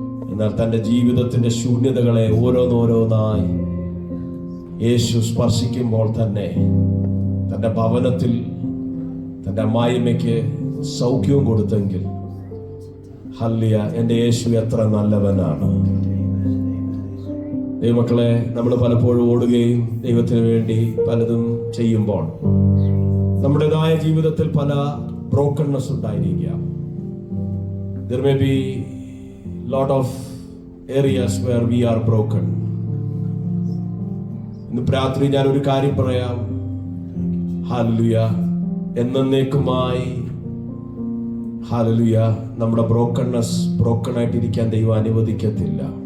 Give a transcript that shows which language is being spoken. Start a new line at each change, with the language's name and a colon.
Malayalam: എന്നാൽ തൻ്റെ ജീവിതത്തിന്റെ ശൂന്യതകളെ ഓരോന്നോരോന്നായി യേശു സ്പർശിക്കുമ്പോൾ തന്നെ തൻ്റെ ഭവനത്തിൽ തൻ്റെ അമ്മായിമ്മയ്ക്ക് സൗഖ്യവും കൊടുത്തെങ്കിൽ, ഹല്ലേലൂയ, എൻ്റെ യേശു എത്ര നല്ലവനാണ്. ദൈവമക്കളെ, നമ്മൾ പലപ്പോഴും ഓടുകയും ദൈവത്തിന് വേണ്ടി പലതും ചെയ്യുമ്പോൾ നമ്മുടേതായ ജീവിതത്തിൽ പല ബ്രോക്കൺനെസ് ഉണ്ടായിരിക്കാം.
English: There may be lot of areas where we are broken.
Malayalam: ഇന്ന് രാത്രി ഞാൻ ഒരു കാര്യം പറയാം. ഹല്ലേലൂയ, എന്നേക്കുമായി ഹല്ലേലൂയ നമ്മുടെ ബ്രോക്കൺ ആയിട്ടിരിക്കാൻ ദൈവം അനുവദിക്കത്തില്ല.